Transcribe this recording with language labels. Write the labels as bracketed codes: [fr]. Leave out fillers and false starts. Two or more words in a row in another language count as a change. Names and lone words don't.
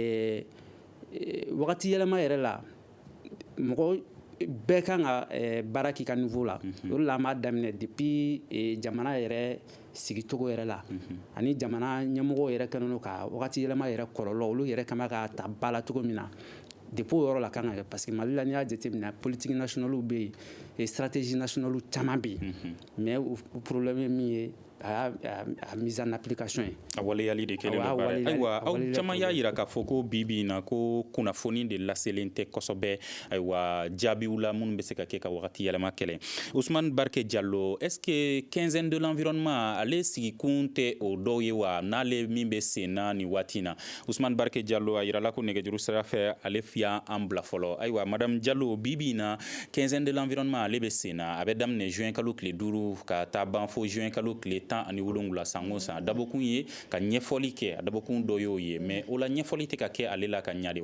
[bm] wagati yɛlɛma yɛrɛ la mɔgɔ bɛɛ kan ka baara k'i ka niveau la o de la an b'a daminɛ depuis jamana yɛrɛ sigicogo yɛrɛ la ani jamana ɲɛmɔgɔw yɛrɛ kɛlen don ka wagati yɛlɛma yɛrɛ kɔlɔlɔ olu yɛrɛ kan ka ta ba la cogo min na depuis o yɔrɔ la kan ka kɛ parce que Mali la n'i y'a jateminɛ [fr] politique nationale [bm] bɛ yen [fr] stratégie nationale [bm] caman bɛ yen mais o problème ye min ye a [fr] mise en application [bm] a waleyali de kelen do baara ayiwa aw caman y'a yira k'a fɔ ko bibi in na ko kunnafoni de laselen tɛ kosɛbɛ ayiwa jaabiw la minnu bɛ se ka kɛ ka wagati yɛlɛma kɛlɛ Ousmane Barke Diallo [fr] est-ce que quinzaine de l'environnement [bm] ale sigikun tɛ o dɔw ye wa n'ale min bɛ sen na ni waati in na Ousmane Barke Diallo a yirala ko nɛgɛjuru sira fɛ ale fiya an bila fɔlɔ ayiwa madame Diallo bibi in na [fr] quinzaine de l'environnement [bm] ale bɛ sen na a bɛ daminɛ juin kalo tile 5 ka taa ban fo juin kalo tile 17 san o san dabɔkun ye ka ɲɛfɔli kɛ a dabɔkun dɔ y'o ye mais o la ɲɛfɔli tɛ ka kɛ ale la ka ɲa de wa